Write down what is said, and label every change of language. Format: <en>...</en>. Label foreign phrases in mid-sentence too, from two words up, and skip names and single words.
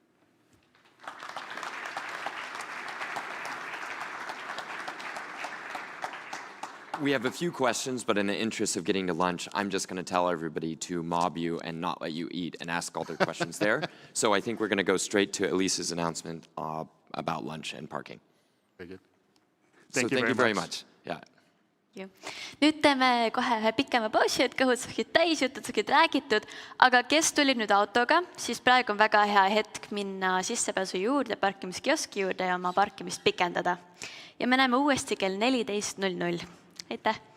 <en>We have a few questions, but in the interest of getting to lunch, I'm just going to tell everybody to mob you and not let you eat and ask all their questions there. So I think we're going to go straight to Elise's announcement about lunch and parking. Very good. Thank you very much. Yeah.</en> <et>Nüüd teeme kohe ühe pikema pausi, et kõhud saaksid täis, jutud saaksid räägitud, aga kes tulid nüüd autoga, siis praegu on väga hea hetk minna sissepääsu juurde, parkimiskioski juurde ja oma parkimist pikendada. Ja me näeme uuesti kell 14.00. Aitäh!</et>